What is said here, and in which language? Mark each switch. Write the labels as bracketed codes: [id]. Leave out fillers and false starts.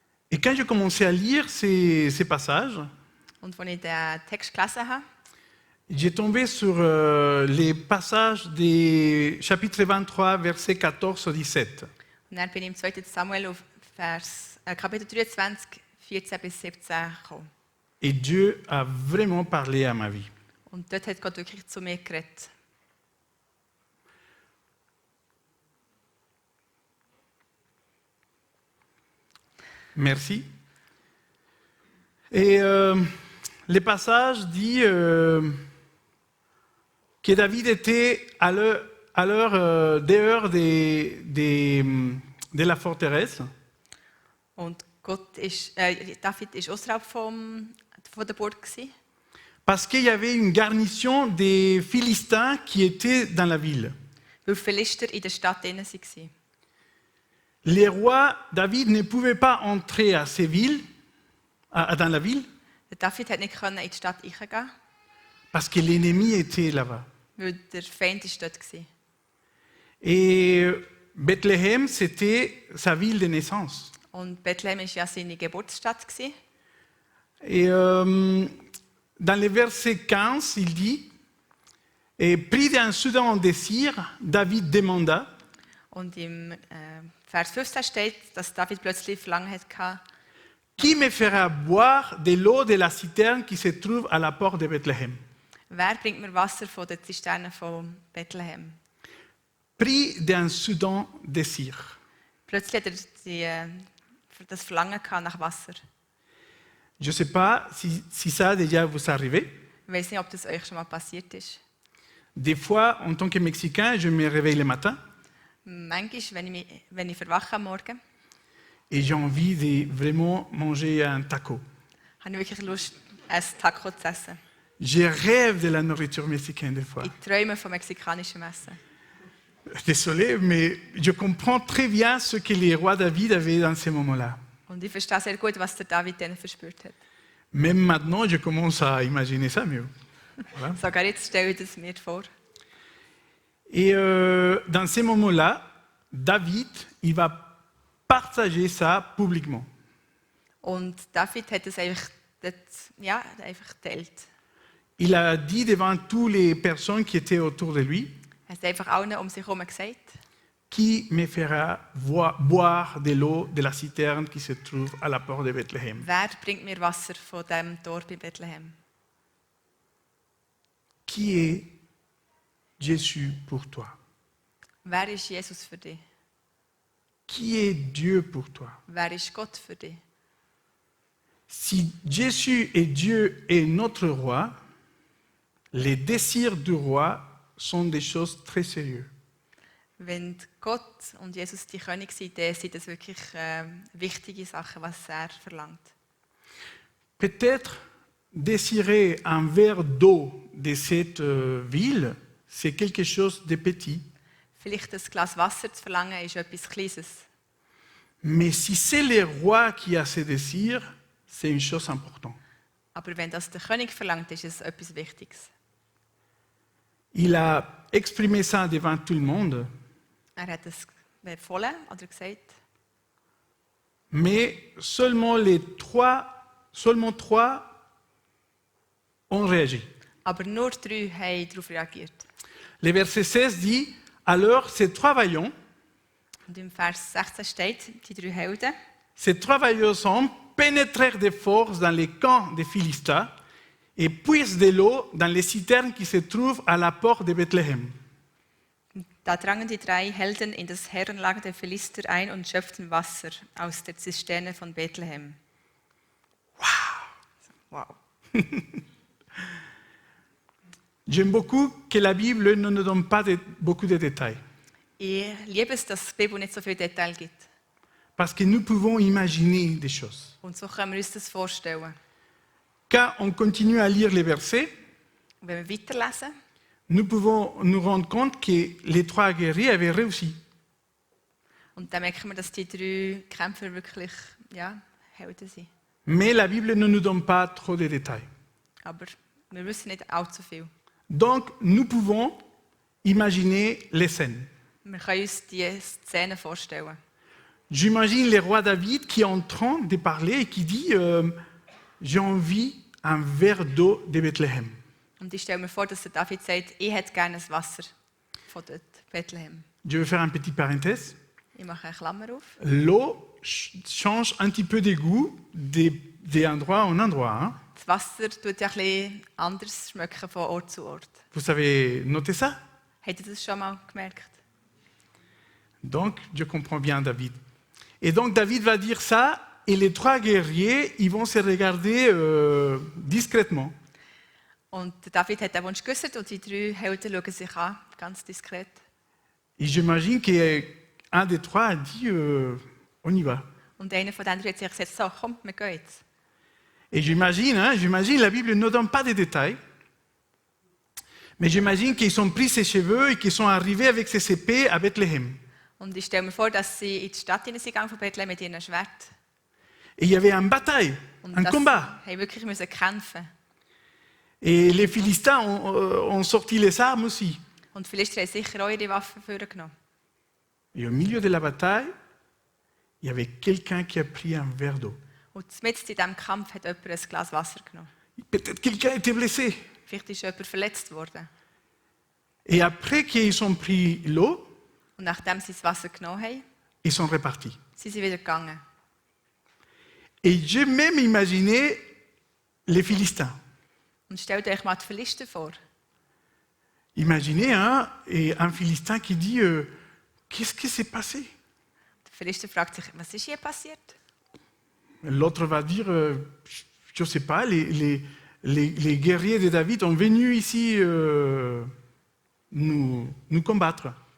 [fr] Et quand j'ai commencé à lire ces passages, [de] Und als ich den Text gelesen habe, [fr] j'ai tombé sur les passages des chapitres 23, versets 14 au 17. [de] und dann bin ich im 2. Samuel auf Kapitel 23, 14 bis 17 gekommen. [fr] Et Dieu a vraiment parlé à ma vie. [de] Und dort hat Gott wirklich zu mir geredet. [fr] Merci. Et le passage dit que David était à l'heure dehors de la forteresse. [de] Und David war außerhalb von der Burg gewesen, [fr] Parce qu'il y avait une garnison des Philistins qui était dans la ville. [de] weil die Philister in der Stadt drin waren. [fr] Les rois, David ne pouvait pas entrer à ces villes, dans la ville, [de] Der David hat nicht in die Stadt reingehen, [fr] parce que l'ennemi était là-bas. [de] weil der Feind ist dort war. [fr] Et Bethléem, c'était sa ville de naissance. [de] Und Bethlehem war ja seine Geburtsstadt gewesen. [fr] Et dans le verset 15, il dit, et pris d'un soudain désir, David demanda, [de] Und im Vers 15 steht, dass David plötzlich Verlangen hatte, [fr] qui me fera boire de l'eau de la citerne qui se trouve à la porte de Bethléem? [de] wer bringt mir Wasser von der Zisterne von Bethlehem? [fr] Pris d'un soudain désir. [de] Plötzlich hat das Verlangen nach Wasser. [fr] Je ne sais pas si ça déjà vous arrivé. [de] Ich weiß nicht, ob das euch schon mal passiert ist. [fr] Des fois, en tant que Mexicain, je me réveille le matin [de] Manchmal, wenn ich verwache am Morgen, [fr] et j'ai envie de vraiment manger un taco. [de] habe ich wirklich Lust, ein Taco zu essen. [fr] Je rêve de la nourriture mexicaine des fois. [de] Ich träume von mexikanischem Essen. [fr] Désolé, mais je comprends très bien ce que les rois David avaient dans ces moments-là. [de] Und ich verstehe sehr gut, was der David dann verspürt hat. [fr] Même maintenant, je commence à imaginer ça mieux. Voilà. [de] Sogar jetzt stelle ich das mir vor. [fr] Et dans ces moments-là, David, il va partager ça publiquement. [de] Und David hat es einfach geteilt. [fr] Il a dit devant toutes les personnes qui étaient autour de lui, [de] Er hat einfach allen um sich herum gesagt, [fr] qui me fera boire de l'eau de la citerne qui se trouve à la porte de Bethléem. [de] wer bringt mir Wasser von dem Tor bei Bethlehem? [fr] Qui est Jésus pour toi? [de] Wer ist Jesus für dich? [fr] Qui est Dieu pour toi? [de] Wer ist Gott für dich? [fr] Si Jésus est Dieu et notre roi, les désirs du roi sont des choses très sérieuses. [de] Wenn Gott und Jesus die König sind, dann sind das wirklich wichtige Sachen, was er verlangt. [fr] Peut-être désirer un verre d'eau de cette ville, c'est quelque chose de petit. [de] Vielleicht ein Glas Wasser zu verlangen, ist etwas Kleines. [fr] Mais si c'est le roi qui a ce désir, c'est une chose importante. [de] Aber wenn das der König verlangt, ist es etwas Wichtiges. [fr] Il a exprimé ça devant tout le monde, [de] Er hat es befohlen oder gesagt, [fr] mais seulement trois ont réagi. [de] aber nur 3 haben darauf reagiert. [fr] Le verset 16 dit, alors ces trois vaillants, [de] Und im Vers 16 steht, die 3 Helden, [fr] ces trois vaillants hommes pénétrèrent de force dans les camps des Philistins et puisent de l'eau dans les citernes qui se trouvent à la porte de Bethléem. [de] Da drangen die 3 Helden in das Herrenlager der Philister ein und schöpften Wasser aus der Zisterne von Bethlehem. Wow. [fr] J'aime beaucoup que la Bible ne nous donne pas beaucoup de détails, [de] Ich liebe es, dass die Bibel nicht so viele Details gibt. [fr] parce que nous pouvons imaginer des choses. [de] Und so können wir uns das vorstellen. [fr] Quand on continue à lire les versets, [de] Und wenn wir weiterlesen, [fr] nous pouvons nous rendre compte que les 3 guerriers avaient réussi. [de] und dann merken wir, dass die 3 Kämpfer wirklich Helden sind. [fr] Mais la Bible ne nous donne pas trop de détails. [de] Aber wir wissen nicht allzu viel. [fr] Donc, nous pouvons imaginer les scènes. [de] Wir können uns diese Szene vorstellen. [fr] J'imagine le roi David qui est en train de parler et qui dit j'ai envie un verre d'eau de Bethléem. [de] Und ich stelle mir vor, dass der David sagt, ich hätte gerne ein Wasser von dort, Bethlehem. [fr] Je vais faire un petit parenthèse. [de] Ich mache eine Klammer auf. [fr] L'eau change un petit peu de goût d'endroit en endroit. Hein? [de] Das Wasser tut ja ein bisschen anders schmecken von Ort zu Ort. [fr] Vous avez noté ça? [de] Habt ihr das schon mal gemerkt? [fr] Donc, je comprends bien David. Et donc, David va dire ça, et les 3 guerriers, ils vont se regarder discrètement. [de] Und der David hat den Wunsch geäußert und die 3 Helden schauen sich an, ganz diskret. [fr] Et j'imagine qu'un des 3 a dit on y va. [de] Und einer von den 3 hat sich gesagt, so, komm, wir gehen jetzt. [fr] Et j'imagine, la Bible ne donne pas de détails, mais j'imagine qu'ils ont pris ses cheveux et qu'ils sont arrivés avec ses épées à Bethléem. [de] Und ich stelle mir vor, dass sie in die Stadt hineingegangen von Bethlehem mit ihrem Schwert. [fr] Et il y avait une bataille, [de] Und [fr] un [de] dass [fr] combat. [de] sie wirklich müssen kämpfen. [fr] Et les Philistins ont sorti les armes aussi. [de] Und die Philister haben sicher auch ihre Waffen vorgenommen. [fr] Et au milieu de la bataille, il y avait quelqu'un qui a pris un verre d'eau. [de] Und mitten in diesem Kampf hat jemand ein Glas Wasser genommen. [fr] Peut-être quelqu'un était blessé. [de] Vielleicht ist jemand verletzt worden. [fr] Et après qu'ils ont pris l'eau, [de] Und nachdem sie das Wasser genommen haben, [fr] ils sont repartis. [de] sind sie wieder gegangen. [fr] Et j'ai même imaginé les Philistins. [de] Und stellt euch mal die Philister vor. [fr] Imaginez un Philistin qui dit qu'est-ce qui s'est passé? [de] Der Philister fragt sich, was ist hier passiert? [fr] L'autre va dire je ne sais pas, les guerriers de David sont venus ici nous combattre.